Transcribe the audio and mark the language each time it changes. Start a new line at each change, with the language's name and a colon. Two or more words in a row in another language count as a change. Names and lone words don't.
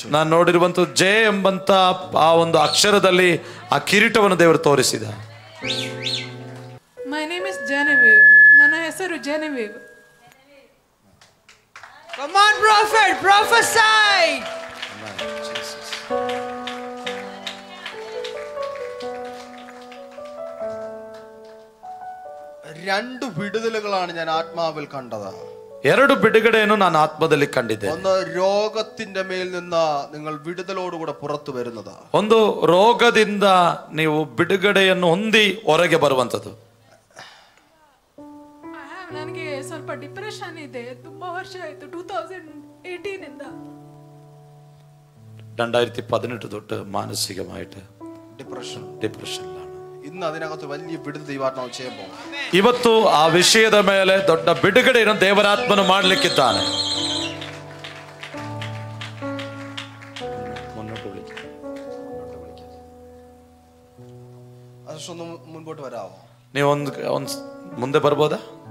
Kannada: ನಾನು ನೋಡಿರುವಂತ ಜೆ ಎಂಬಂತ ಆ ಒಂದು ಅಕ್ಷರದಲ್ಲಿ ಆ ಕಿರೀಟವನ್ನು ದೇವರು ತೋರಿಸಿದ.
English: My name is Genevieve.
Kannada: ನನ್ನ ಹೆಸರು Genevieve.
English: Come on, prophet, prophesy.
Malayalam: രണ്ട് വിടുതലുകളാണ് ഞാൻ ആത്മാവിൽ കണ്ടത്.
Kannada: 2 ಬಿಡುಗಡೆಯನ್ನು ನಾನು ಆತ್ಮದಲ್ಲಿ ಕಂಡಿದ್ದೆ.
Malayalam: ഒന്ന് രോഗത്തിന്റെ മേൽ നിന്ന് നിങ്ങൾ വിടുതലോടുകൂടെ പുറത്തു വരുന്നത്.
Kannada: ಒಂದು ರೋಗದಿಂದ ನೀವು ಬಿಡುಗಡೆಯನ್ನು ಹೊಂದಿ ಹೊರಗೆ ಬರುವಂತದ್ದು. ನನಗೆ ಸ್ವಲ್ಪ ಡಿಪ್ರೆಷನ್ ಇದೆ. ತುಂಬಾ ವರ್ಷ ಆಯ್ತು. 2018 ಇಂದ
Malayalam: 2018 തൊട്ട് മാനസികമായിട്ട് ഡിപ്രഷനിലാണ്. ഇന്ന് അതിനകത്ത് വലിയ വിടുതൽ ദൈവാത്മാവ് ചെയ്യാൻ പോകും.
Kannada: ಇವತ್ತು ಆ ವಿಷಯದ ಮೇಲೆ ದೊಡ್ಡ ಬಿಡುಗಡೆಯನ್ನು ದೇವರಾತ್ಮನು ಮಾಡಲಿಕ್ಕಿದ್ದಾನೆ.
Malayalam: അതൊന്ന് മുൻപോട്ട് വരാമോ?
Kannada: ನೀವು ಒಂದು ಮುಂದೆ ಬರ್ಬೋದಾ?